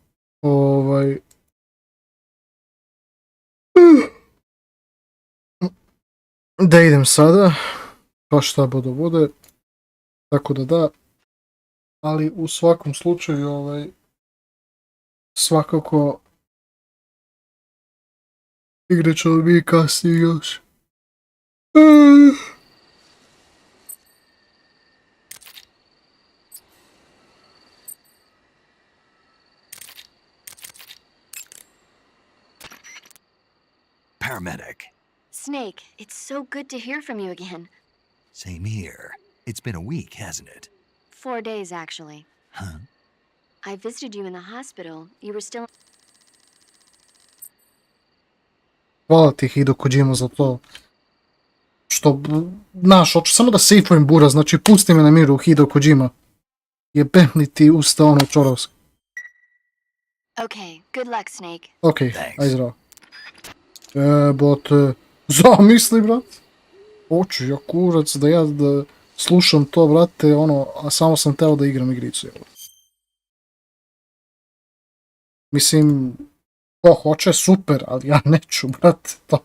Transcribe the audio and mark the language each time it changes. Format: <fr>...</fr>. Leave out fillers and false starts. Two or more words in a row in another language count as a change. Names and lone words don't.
<sr>da idem sada, pa šta bude, tako da, ali u svakom slučaju svakako igrat ćemo mi kasnije još.</sr> <en>Paramedic. Snake, it's so good to hear from you again. Same here. It's been a week, hasn't it? 4 days, actually. Huh? I visited you in the hospital. You were still...</en> <sr>Hvala ti Hideo Kojima za to. Što, znaš, hoću samo da sejfujem bura, znači pusti me na miru Hideo Kojima. Jebem li ti usta ono čorovski.</sr> <en>Okay, good luck, Snake.</en> <sr>Okej, aj zdravo. Jebote, zamisli, brat. Hoću ja kurac da ja da slušam to, brate, ono, a samo sam teo da igram igricu. Mislim, ko hoće, super, ali ja neću, brate, to.</sr>